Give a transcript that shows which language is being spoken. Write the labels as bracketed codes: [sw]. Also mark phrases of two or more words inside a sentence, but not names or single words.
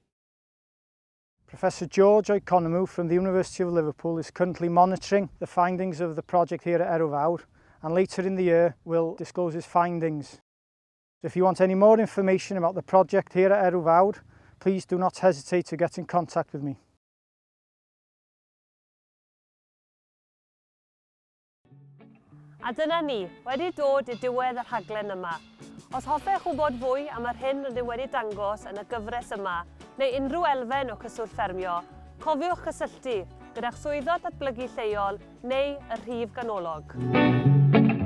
[en] Professor George Oikonomou from the University of Liverpool is currently monitoring the findings of the project here at Erw Fawr, and later in the year will disclose his findings. So if you want any more information about the project here at Erw Fawr, please do not hesitate to get in contact with me. [cy] A dyna ni, wedi dod i diwedd y rhaglen yma. Os hoffech wybod fwy am yr hyn rydym wedi dangos yn y gyfres yma, neu unrhyw elfen o cyswllt ffermio, cofiwch cysylltu gyda'ch swyddog datblygu lleol neu y rhif ganolog.